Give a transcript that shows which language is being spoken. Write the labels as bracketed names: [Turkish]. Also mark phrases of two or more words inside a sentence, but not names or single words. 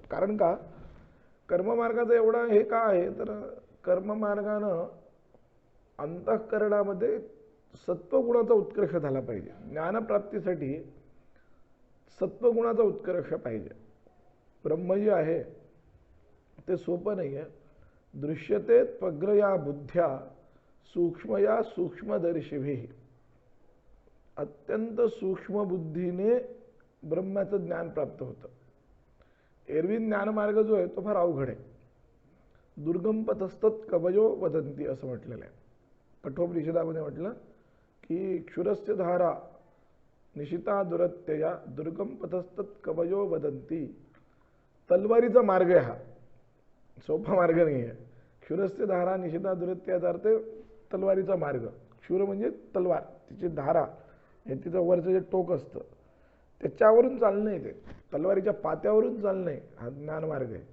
[Marathi] कारण का कर्ममार्गाचं एवढं हे का आहे तर कर्ममार्गानं अंतःकरणामध्ये सत्वगुणाचा उत्कर्ष झाला पाहिजे। ज्ञानप्राप्तीसाठी सत्वगुणाचा उत्कर्ष पाहिजे। ब्रह्म जे आहे ते सोपं नाही आहे। [Sanskrit] दृश्यते त्वग्रया बुद्ध्या सूक्ष्मया सूक्ष्मदर्शिभिः, [Marathi] अत्यंत सूक्ष्म बुद्धीने ब्रह्माचं ज्ञान प्राप्त होतं। एरवी ज्ञानमार्ग जो आहे तो फार अवघड आहे। [Sanskrit] दुर्गम पथस्तत् कवयो वदंती [Marathi] असं म्हटलेलं आहे। कठोपनिषदामध्ये म्हटलं की [Sanskrit] क्षुरस्य धारा निशिता दुरत्यया दुर्गम पथस्तत् कवयो वदंती। [Marathi] तलवारीचा मार्ग आहे हा, सोपा मार्ग नाही आहे। [Sanskrit] क्षुरस्य धारा निशिता [Marathi] दुरत्ययाचा अर्थ तलवारीचा मार्ग। क्षुर म्हणजे तलवार, तिची धारा हे तिचं वरचं जे टोक असतं त्याच्यावरून चालणं आहे, ते तलवारीच्या पात्यावरून चालणं आहे, हा ज्ञानमार्ग आहे।